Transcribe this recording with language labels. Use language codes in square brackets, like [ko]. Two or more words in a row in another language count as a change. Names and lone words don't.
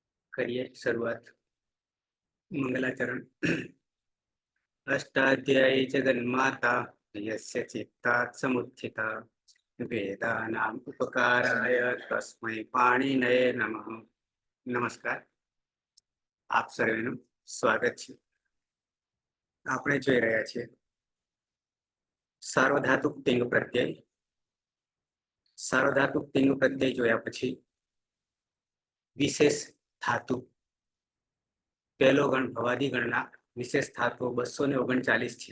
[hi] करिए शुरुआत। मंगलाचरण। [sa] अष्टाध्यायी जगन्माता यस्य चित्तात् समुत्थिता वेदानाम् उपकाराय तस्मै पाणिनये नमः। [gu] नमस्कार, આપ સર્વેનું સ્વાગત છે। આપણે જોઈ રહ્યા છીએ સાર્વધાતુક તિંગ પ્રત્યય। સાર્વધાતુક તિંગ પ્રત્યય જોયા પછી વિશેષ ધાતુ પહેલો ગણ ભવાદી ગણના વિશેષ ધાતુઓ 239 છે।